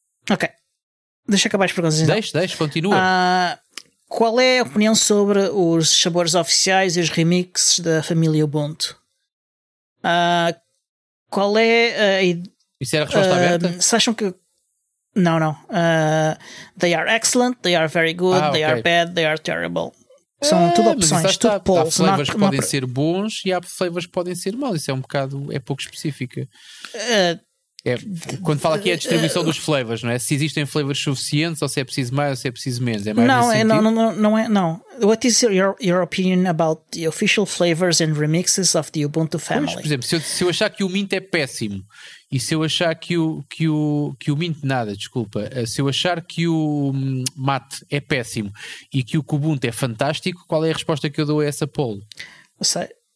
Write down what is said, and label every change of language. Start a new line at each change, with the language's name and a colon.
Portuguese: Ok, deixa acabar as perguntas então. Deixa, continua. Qual é a opinião sobre os sabores oficiais e os remixes da família Ubuntu? Qual é a... Isso era a resposta aberta? Se acham que... Não.
English: They are excellent, they are very good, they okay. are bad, they are terrible.
Portuguese: São tudo opções, tudo há,
English: polls.
Portuguese: Há flavors que podem ser bons e há flavors que podem ser mal. Isso é um bocado... é pouco específica. Quando fala aqui é a distribuição dos flavors, não é? Se existem flavors suficientes ou se é preciso mais ou se é preciso menos. É mais não, é, não.
English: What is your opinion about the official flavors and remixes of the Ubuntu family?
Portuguese: Pois, por exemplo, se eu achar que o Mint é péssimo e se eu achar que o Mint nada, desculpa, se eu achar que o Mate é péssimo e que o Kubuntu é fantástico, qual é a resposta que eu dou a essa poll? Não sei.